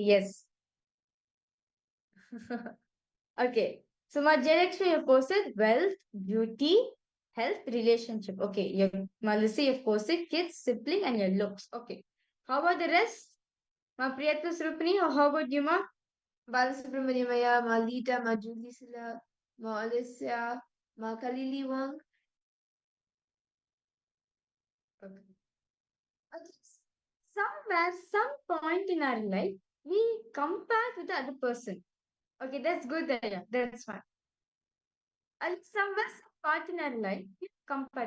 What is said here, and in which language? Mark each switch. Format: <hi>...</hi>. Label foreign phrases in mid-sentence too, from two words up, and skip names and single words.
<en>Yes. Okay. So my Jayalakshmi you posted wealth, beauty, health, relationship. Okay. Your Malisi you posted kids, sibling, and your looks. Okay. How about the rest? Ma Priyatma Surupani, or how about you, Ma? Balasubramanyamaya, Ma Lita, Ma Julisila, Ma Alicia, Ma Kalili Wang. Okay. Okay. Somewhere, some point in our life, we compare with the other person. Okay, that's good. Yeah, that's fine. And somewhere, some part in our life, we compare.</en>